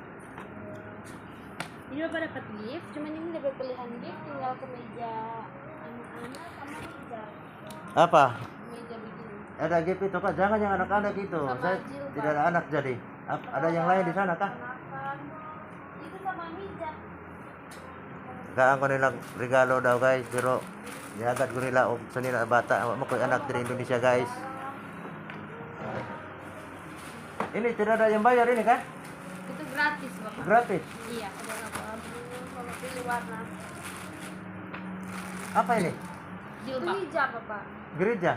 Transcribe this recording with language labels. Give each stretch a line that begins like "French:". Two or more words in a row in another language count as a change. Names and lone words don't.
Indonesian: Ini Bapak dapat gift, cuman ini dapat pilihan gift tinggal ke meja anak-anak sama meja Apa? begini. Ada gift itu kak, jangan yang anak-anak itu. Sama Saya jilbab. tidak ada anak jadi. Ada yang lain di sana kah? Makan. Itu sama meja.
Cebuano: Kaan ko nilang regalo daw guys, pero niagad ko nila og sa nila bata mo ko
Indonesian: anak dari Indonesia
Cebuano: guys.
Indonesian: Ini tidak ada yang bayar ini kan? Itu gratis Bapak. Gratis. Iya, ada Bapak. Kalau pilih warna. Apa ini? Jilbab. Itu hijab Bapak. Gereja.